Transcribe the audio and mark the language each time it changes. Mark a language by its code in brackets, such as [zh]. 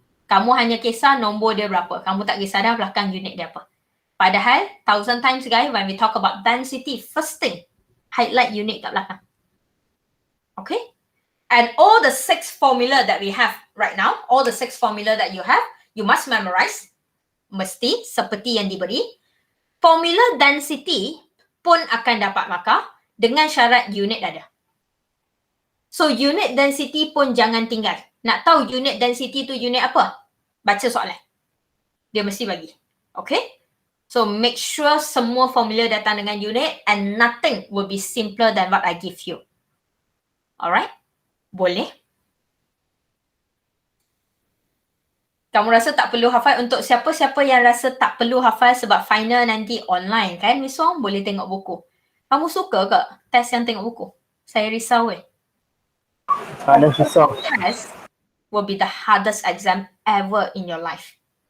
[ms] Kamu hanya kisah nombor dia berapa. Kamu tak kisah dah belakang unit dia apa. Padahal, [en] 1000 times guys, when we talk about density, first thing, highlight unit [ms] kat belakang. [en] Okay? And all the 6 formula that we have right now, all the 6 formula that you have, you must memorize. [ms] Mesti, seperti yang diberi. Formula density pun akan dapat markah dengan syarat unit ada. So, unit density pun jangan tinggal. Nak tahu unit density tu unit apa? Baca soalan. Dia mesti bagi. Okay? [en] So, make sure [ms] semua formula datang dengan unit [en] and nothing will be simpler than what I give you. Alright? [ms] Boleh? Kamu rasa tak perlu hafal? Untuk siapa-siapa yang rasa tak perlu hafal sebab final nanti online kan? Miss Wong boleh tengok buku. Kamu suka ke test yang tengok buku? Saya risau Ada susah. [en] Test will be the hardest exam ever in your life.